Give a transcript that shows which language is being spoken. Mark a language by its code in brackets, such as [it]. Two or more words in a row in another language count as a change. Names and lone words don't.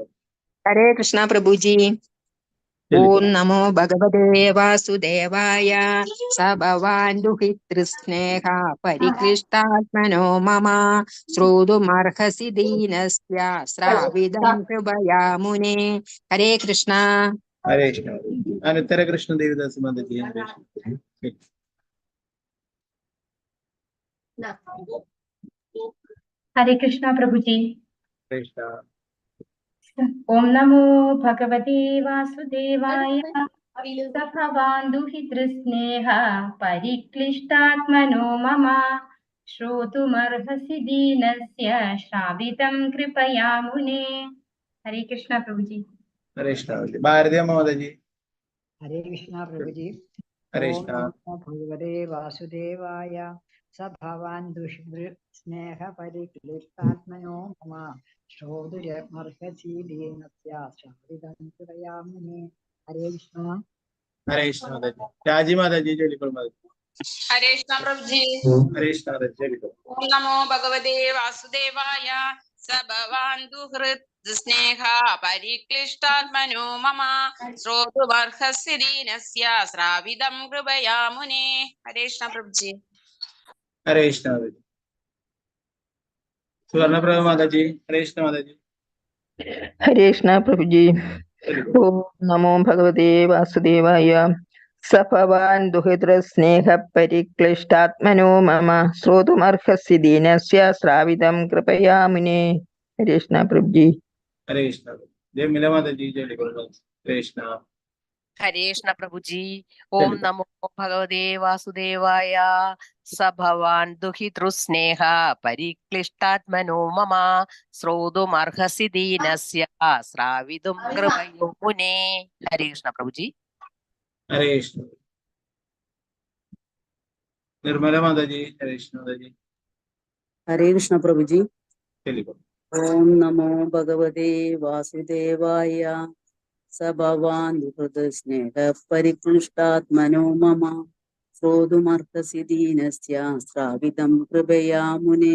[hi] हरे कृष्ण प्रभुजी. [sa] ഓം നമോ ഭഗവതേ വാസുദേവായ. സ ഭവാൻ ദുഹിതൃസ്നേഹ പരിക്ലിഷ്ടാത്മനോ മമ ശ്രോതുമർഹസി ദീനസ്യ ശ്രാവിതം കൃപയാ മുനേ. ഹരേ കൃഷ്ണ. ഹരേ കൃഷ്ണ. അനുത്തര കൃഷ്ണ ദേവിദാസ് മാതാജി. [hi] हरे कृष्णा प्रभु जी। [sa] കൃഷ്ണ. ओम नमो भगवते वासुदेवाय। स भवान् दुहितृस्नेह परिक्लिष्टात्मनो मम श्रोतुमर्हसि दीनस्य श्रावितं कृपया मुने। [hi] हरे कृष्णा प्रभु जी। [sa] ഹരേ കൃഷ്ണ. ഭാരതീയ മാതാജി. [hi] हरे कृष्ण प्रभुजी. [sa] ഹരേ ഓം കൃഷ്ണ. നമോ ഭഗവതേ വാസുദേവായ. സ ഭവാൻ ദുഹിതൃസ്നേഹ പരിക്ലിഷ്ടാത്മനോ മമ ശ്രോതുമർഹസി ദീനസ്യ ശ്രാവിതം കൃപയാ മുനേ. ഹരേ കൃഷ്ണ. ഹരേ കൃഷ്ണ [ml] മാതാജി. രാജി മാതാജി ചൊല്ലിക്കൊള്ളു മാതാജി. [hi] हरे कृष्णा प्रभु जी। [sa] ഹരേ കൃഷ്ണ [ml] മാതാജി ചൊല്ലിക്കൊള്ളു. [sa] ओम नमो भगवते वासुदेवाय। स भवान् दुहृत् स्नेह परिक्लिष्टात्मनो मम श्रोतुमर्हसि दीनस्य श्रावितं कृपया मुने। [hi] हरे कृष्णा प्रभु जी। [sa] ഹരേ കൃഷ്ണ മാതാജി. സുവർണപ്രഭ മാതാജി. ഹരേ കൃഷ്ണ മാതാജി. [hi] हरे कृष्ण प्रभुजी. [sa] ഓം നമോ ഭഗവതേ വാസുദേവായ. സ ഭവാൻ ദുഹിതൃസ്നേഹ പരിക്ലിഷ്ടാത്മനോ മമ ശ്രോതുമർഹസി ദീനസ്യ ശ്രാവിതം കൃപയാ മുനേ. [hi] हरे कृष्ण प्रभुजी. [sa] ഹരേ കൃഷ്ണ. [ml] ജയമില മാതാജി ചൊല്ലിക്കൊള്ളു. [sa] ഹരേ കൃഷ്ണ. [hi] हरे कृष्ण प्रभु जी। [sa] ओम नमो भगवते वासुदेवाय। स भवान् दुहितृस्नेह परिक्लिष्टात्मनो मम श्रोतुमर्हसि दीनस्य श्रावितुं कृपया मुने। [hi] हरे कृष्ण प्रभु जी। [sa] ഹരേ കൃഷ്ണ. നിർമ്മല മാതാജി. ഹരേ കൃഷ്ണ മാതാജി. [hi] हरे कृष्ण प्रभुजी. [ml] ചൊല്ലിക്കൊള്ളു. [sa] ഓം നമോ ഭഗവതേ വാസുദേവായ. സ ഭവാൻ ദുഹൃതസ്നേഹ പരിക്ലിഷ്ടാത്മനോ മമ ശ്രോതുമർഹസി ദീനസ്യ ശ്രാവിതം കൃപയാ മുനേ.